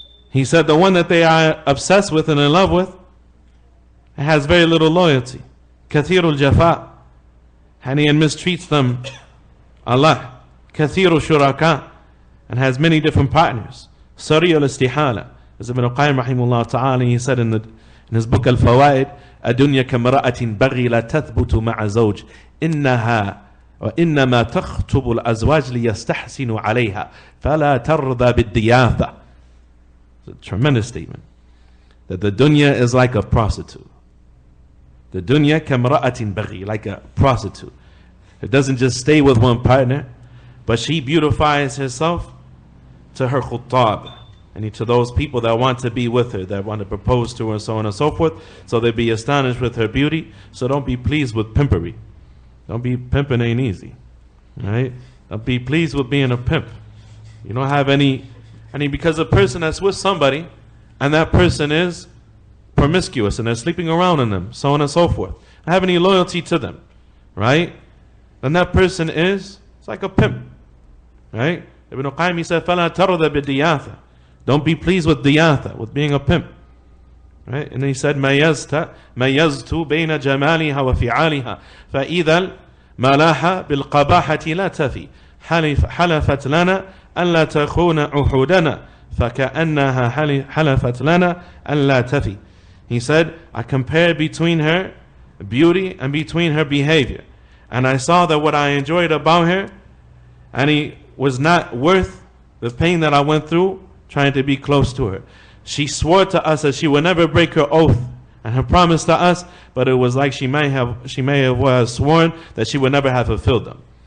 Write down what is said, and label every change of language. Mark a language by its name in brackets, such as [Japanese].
[English] He said the one that they are obsessed with and in love with has very little loyalty. [Arabic] كَثِيرُ الْجَفَاءِ. [English] And he mistreats them a lot. [Arabic] كَثِيرُ الشُّرَكَاءِ. [English] And has many different partners. [Arabic] سَرِيعُ الْإِسْتِحَالَةِ. [English] As Ibn al-Qayyim rahimahullah ta'ala, he said in his book Al-Fawaid, [Arabic] الدنيا كامرأة بغي لا تثبت مع زوج إنها وإنما تخطب الأزواج ليستحسن عليها فلا ترضى بالضيافة. [English] It's a tremendous statement. That the dunya is like a prostitute. The dunya [Arabic] kamra'atin baghi, [English] like a prostitute. It doesn't just stay with one partner, but she beautifies herself to her khuttab, and to those people that want to be with her, that want to propose to her, and so on and so forth. So they be astonished with her beauty. So don't be pleased with pimpery. Don't be pimping ain't easy. Right? Don't be pleased with being a pimp. You don't have any, because a person that's with somebody, and that person is promiscuous, and they're sleeping around in them, so on and so forth, don't have any loyalty to them, right? Then that person it's like a pimp, right? Ibn al-Qayyim, he said, [Arabic] فَلَا تَرْضَ بِالدِّيَاثَةِ. [English] Don't be pleased with diyatha, with being a pimp, right? And then he said, [Arabic] مَيَّزْتُ بَيْنَ جَمَالِهَا وَفِعَالِهَا فَإِذَا الْمَلَاحَ بِالْقَبَاحَةِ لَا تَفِي حَلَفَتْ لَنَا أَلَّا تَخُونَ عُحُودَنَا فَكَأَنَّهَا حَلَفَتْ لَنَا أَلَّا تَفِي. [English] He said, I compared between her beauty and between her behavior. And I saw that what I enjoyed about her, and he was not worth the pain that I went through trying to be close to her. She swore to us that she would never break her oath and her promise to us, but it was like she may have sworn that she would never have fulfilled them.